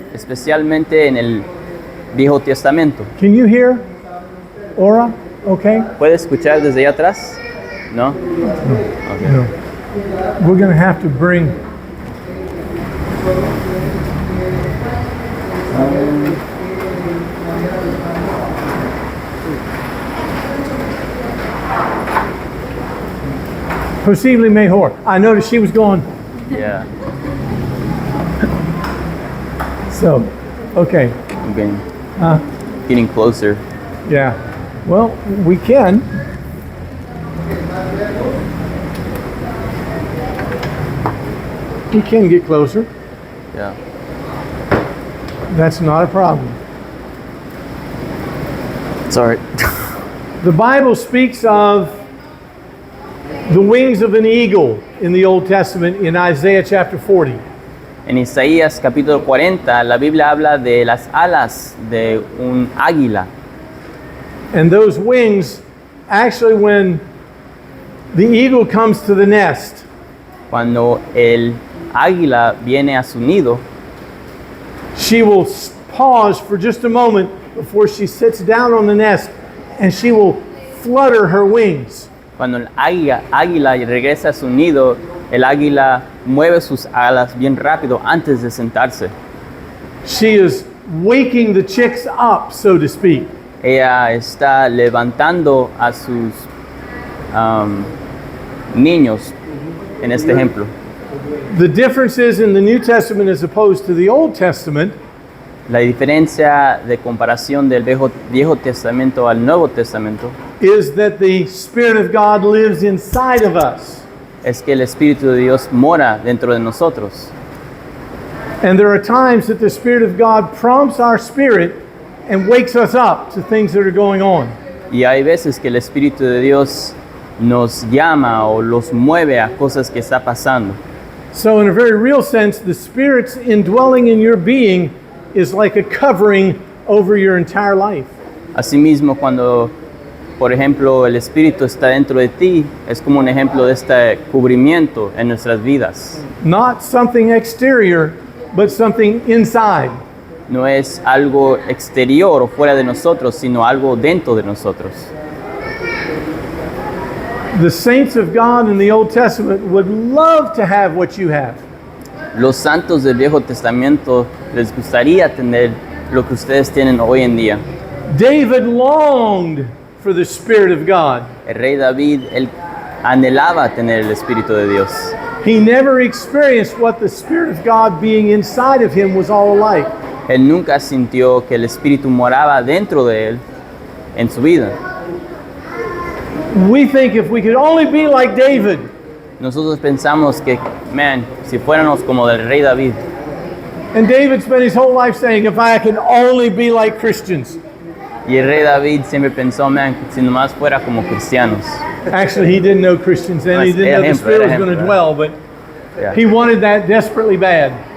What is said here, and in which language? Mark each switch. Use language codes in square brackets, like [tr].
[es] especialmente en el Viejo Testamento. [en] Can you hear? Ora? Okay? [es] ¿Puede escuchar desde allá atrás? ¿No? Okay. No. [en] We're going to have to bring. [es] Posible mejor. [en] I noticed she was going. Yeah. So, okay. I'm getting, Uh, getting closer. yeah. Well, we can. We can get closer. Yeah. That's not a problem. Sorry. The Bible speaks of the wings of an eagle in the Old Testament in Isaiah chapter 40. [es] En Isaías capítulo 40, la Biblia habla de las alas de un águila. [en] And those wings, actually, when the eagle comes to the nest, [es] Cuando el águila viene a su nido, [en] she will pause for just a moment before she sits down on the nest, and she will flutter her wings. [es] cuando el águila regresa a su nido, el águila mueve sus alas bien rápido antes de sentarse. [en] She is waking the chicks up, so to speak. [es] Ella está levantando a sus niños en este ejemplo. [en] The difference is in the New Testament as opposed to the Old Testament [es] La diferencia de comparación del Viejo Testamento al Nuevo Testamento [en] is that the Spirit of God lives inside of us. [es] es que el Espíritu de Dios mora dentro de nosotros. [en] And there are times that the Spirit of God prompts our spirit and wakes us up to things that are going on. [es] Y hay veces que el Espíritu de Dios nos llama o los mueve a cosas que está pasando. [en] So in a very real sense, the Spirit's indwelling in your being is like a covering over your entire life. [es] Asimismo, cuando, por ejemplo, el Espíritu está dentro de ti, es como un ejemplo de este cubrimiento en nuestras vidas. [en] Not something exterior, but something inside. [es] No es algo exterior o fuera de nosotros, sino algo dentro de nosotros. [en] The saints of God in the Old Testament would love to have what you have. [es] Los santos del Viejo Testamento les gustaría tener lo que ustedes tienen hoy en día. [en] David longed for the Spirit of God. [es] El rey David, él anhelaba tener el Espíritu de Dios. [en] He never experienced what the Spirit of God being inside of him was all like. [es] Él nunca sintió que el Espíritu moraba dentro de él en su vida. [en] We think if we could only be like David, [es] Nosotros pensamos que, si fuéramos como del rey David. [en] and David spent his whole life saying, if I can only be like Christians. [es] Y el rey David siempre pensó, si nomás fuera como cristianos. [en] Actually, he didn't know Christians then. He didn't know the Spirit was going to dwell, but Yeah. he wanted that desperately bad.